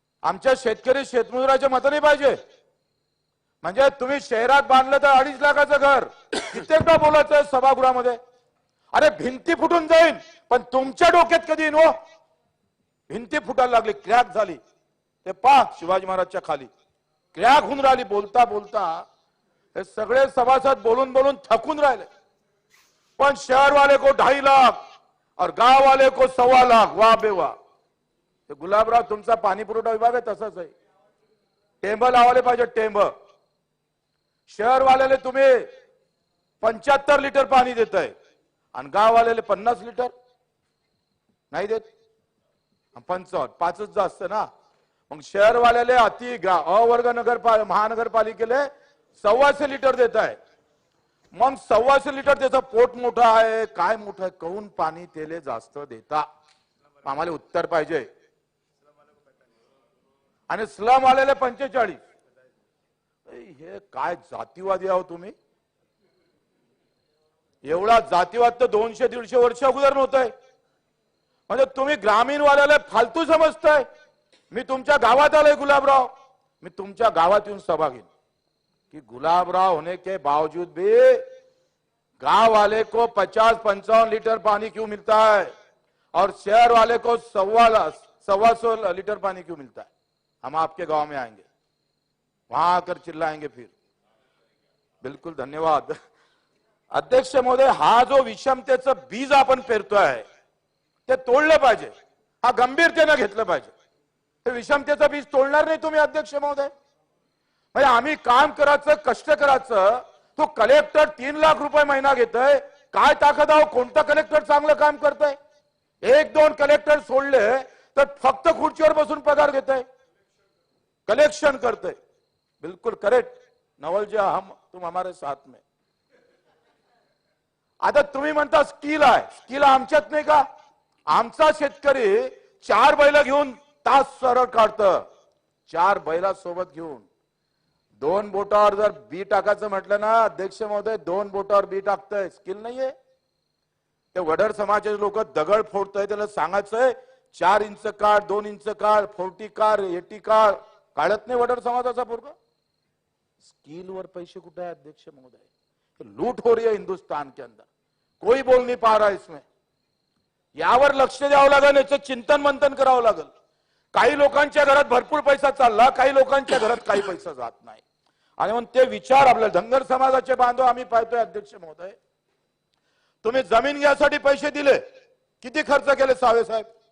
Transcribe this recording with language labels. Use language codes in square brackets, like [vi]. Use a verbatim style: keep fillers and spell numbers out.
[mr] आमच्या शेतकरी शेतमजुराच्या मताने पाहिजे म्हणजे तुम्ही शहरात बांधलं तर अडीच लाखाचं घर कित्येकदा बोलत आहे सभागृहामध्ये. अरे भिंती फुटून जाईल पण तुमच्या डोक्यात कधी येईन हो. भिंती फुटायला लागली क्रॅक झाली ते पहा शिवाजी महाराजच्या खाली क्रॅक होऊन राहिली बोलता बोलता हे सगळे सभासद बोलून बोलून थकून राहिले. [hi] पण शहरवाले को ढाई लाख और गाववाले को सव्वा लाख वा बे वा. [mr] गुलाबराव तुमचा पाणी पुरवठा विभाग आहे तसंच आहे टेंब लावायला पाहिजे टेंब. शहरवाल्याला तुम्ही पंच्याहत्तर लिटर पाणी देत आहे आणि गाववाल्याला पन्नास लिटर नाही देत पंचावन्न पाचच जास्त ना. मग शहरवाल्याले अति अवर्ग नगर महानगरपालिकेला सव्वाशे लिटर देत आहे मग सव्वाशे लिटर त्याचं पोट मोठं आहे काय मोठं आहे कहून पाणी तेले जास्त देता आम्हाला उत्तर पाहिजे. आणि स्लम आलेले पंचेचाळीस हे काय जातीवादी आहो तुम्ही. एवढा जातीवाद तर दोनशे दीडशे वर्ष अगोदर नव्हतंय म्हणजे तुम्ही ग्रामीण वाल्याला फालतू समजताय. मी तुमच्या गावात आलोय गुलाबराव मी तुमच्या गावात येऊन सभा घेईन कि [hi] गुलाबराव होने के बावजूद भी गांव वाले को पचास पंचावन लीटर पानी क्यों मिलता है और शहर वाले को सवा सवा सौ लीटर पानी क्यों मिलता है. हम आपके गांव में आएंगे वहां आकर चिल्लाएंगे फिर बिल्कुल धन्यवाद अध्यक्ष महोदय. [mr] हा जो विषमतेचं बीज आपण पेरतोय ते तोडलं पाहिजे हा गंभीरतेनं घेतलं पाहिजे. हे विषमतेचं बीज तोडणार नाही तुम्ही अध्यक्ष महोदय. म्हणजे आम्ही काम करायचं कष्ट करायचं तो कलेक्टर तीन लाख रुपये महिना घेतोय काय ताकद आहो, कोणता कलेक्टर चांगलं काम करतंय? एक दोन कलेक्टर सोडले तर फक्त खुर्चीवर बसून पगार देत आहे, कलेक्शन करते। [hi] बिल्कुल करेक्ट नवल जी, हम तुम हमारे साथ में। [mr] आता तुम्ही म्हणता स्किल आहे, स्किल आमच्यात नाही का? आमचा शेतकरी चार बैल घेऊन तास सरळ काढतं, चार बैला सोबत घेऊन. दोन बोटावर जर बी टाकायचं म्हटलं ना अध्यक्ष महोदय, दोन बोटावर बी टाकतंय, स्किल नाहीये. ते वडर समाजाचे लोक दगड फोडतंय, त्याला सांगायचंय चार इंच काढ, दोन इंच काढ, फोर्टी काढ, एटी काढ, काढत नाही वडर समाजाचा पोरगा. स्किल वर पैसे कुठे आहे अध्यक्ष महोदय? [hi] लूट हो रही है हिंदुस्तान के अंदर, कोई बोल नहीं पा रहा है इसमें. [mr] यावर लक्ष द्यावं लागेल, याचं चिंतन मंथन करावं लागेल. काही लोकांच्या घरात भरपूर पैसा चालला, काही लोकांच्या घरात काही पैसा जात नाही. आणि म्हणून ते विचार आपल्याला धनगर समाजाचे बांधव आम्ही पाहतोय अध्यक्ष महोदय. तुम्ही जमीन घ्यासाठी पैसे दिले, किती खर्च केले सावे साहेब?